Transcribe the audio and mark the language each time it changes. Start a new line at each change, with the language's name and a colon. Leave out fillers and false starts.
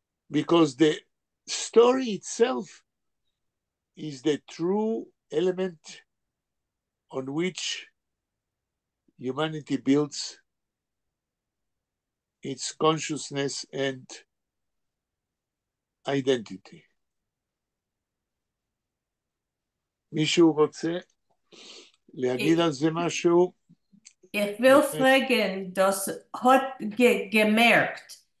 English: Because the story itself is the true element on which humanity builds its consciousness and identity.
Hebrew: מישהו רוצה להגיד על זה משהו?
German: Ich will fragen, das hat gemerkt.